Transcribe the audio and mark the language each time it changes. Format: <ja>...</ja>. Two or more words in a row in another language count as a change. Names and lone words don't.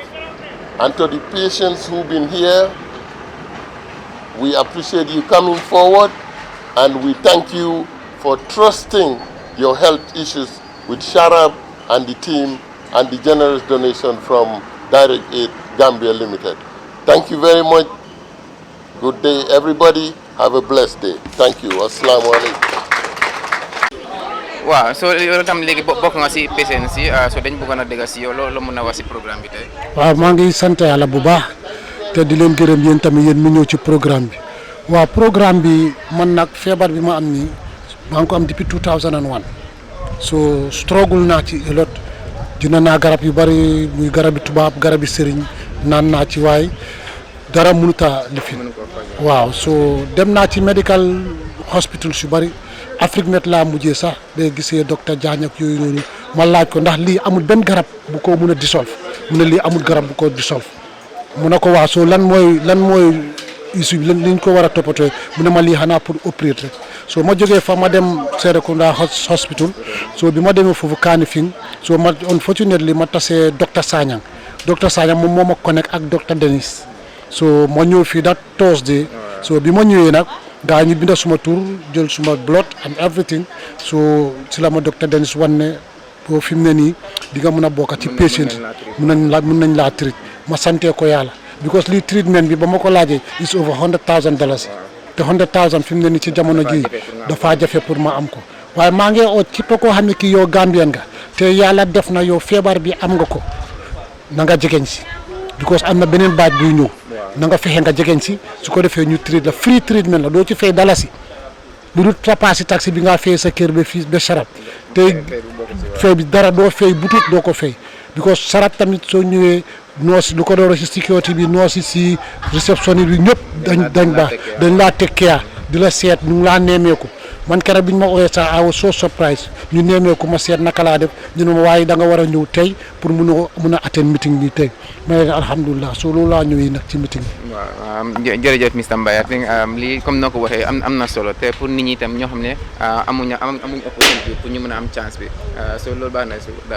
<en>And to the patients who've been here, we appreciate you coming forward, and we thank you for trusting your health issues with Sharab and the team and the generous donation from Direct Aid Gambia Limited. Thank you very much. Good day, everybody. Have a blessed day. Thank you. Assalamu alaikum.</en> <wo>Wow, so yow tam léegi bokk nga ci patients yi so dañ bëggoon a dégg ci yow loolu mën na wax ci programme bi tey. waaw maa ngi sant yàlla bu baax te di leen gërëm yéen tamit yéen mu ñëw ci programme bi. waaw programme bi man nag feebar bi ma am nii maa ngi ko am depuis 2001 so struggle naa ci</wo> <en>a lot</en> <wo>dina naa garab yu bari muy garabi tubaab garabi sëriñ naan naa ci waay dara mënut a lifin waaw so dem naa ci</wo> <en>medical hospital</en> <wo>yu bari Afrique Med laa mujjee sax day gisee docteur Diagne ak yooyu noonu ma laaj ko ndax lii amul benn garab bu ko mun a dissolve mu ne lii amul garab bu ko dissolve mu ne ko waa soo lan mooy issue bi liñ ko war a toppatoo mu ne ma lii xanaa pour opérer rek so ma jógee fa ma dem Serekunda hospital so bi ma demee foofu Kanifing so ma unfortunately ma tasee docteur Sagnang moom moo ma connect ak docteur Denis so ma ñëw fii</wo> <en>that Thursday</en> <wo>so bi ma ñëwee nag gaa ñu binda suma tur jël suma</wo> <en>blood and everything</en> <wo>so si la ma docteur Denis wan ne boo fi mu ne nii di nga mën a bokk ci patient mun nañ laa treat ma santee ko yàlla because lii treatment bi ba ma ko laajee</wo> <en>is over $100,000</en> <wo>te 100,000 fi mu ne nii ci jamono ji dafa jafe pour ma am ko waaye maa ngi oo képp koo xam ne kii yow Gambien nga te yàlla def na yow feebar bi am nga ko na nga jegeñ si because am na beneen baaj buy ñëw na nga fexe nga jegeñ si su ko defee ñu treat la</wo> <en>free treatment</en> <wo>la doo ci fay dalasi lu dul tapaasi taxi bi nga fay sa kër ba fii ba Sharab te fay bi dara doo fay butut doo ko fay because Sharab tamit soo ñëwee noos lu ko dooro si sécurité bi noosi si réception bi ñëpp dañ baax dañ laa teg care di la seet ñu ngi laa neemeeku man keroog bi ñu ma ooyee sax</wo> <en>I was so surprise</en> <wo>ñu neemeeku ma seet naka laa def ñu ne ma waaye da nga war a ñëw tey pour mun a</wo> <en>attend meeting</en> <wo>bi tey ma ne alhamdulilah so loolu laa ñëwee nag ci meeting bi. waaw jërëjëf Mr Mbaye</wo> <en>I think</en> <wo>lii comme noo ko waxee am na solo te pour nit ñi itam ñoo xam ne amuñ opportunité pour ñu mën a am chance bi so loolu baax na si daal.</wo>